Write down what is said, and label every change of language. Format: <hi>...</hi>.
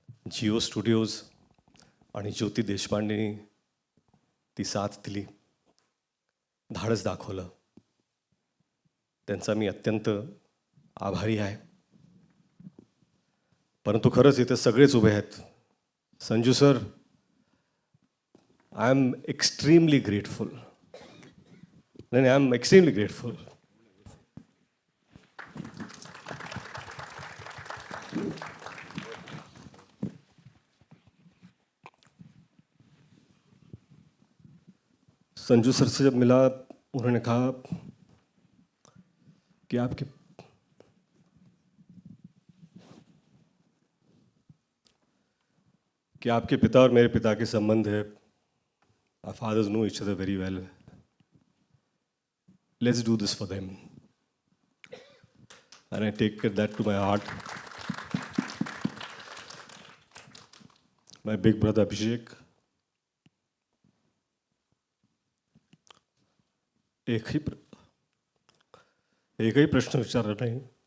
<mr>Jio studios आणि ज्योती देशपांडेंनी ती साथ दिली, धाडस दाखवलं. त्यांचा मी अत्यंत आभारी आहे. परंतु खरंच इथे सगळेच उभे आहेत.</mr> <en>Sanju sir, I am extremely grateful. नाही, I am extremely grateful.</en> <hi>Sanju sir से जब मिला, उन्होंने कहा कि आपके पिता और मेरे पिता के संबंध है.</hi> <en>Our fathers know each other very well. Let's do this for them. And I take that to my heart. My big brother Abhishek.</en> <mr>एकही प्रश्न विचारला नाही.</mr>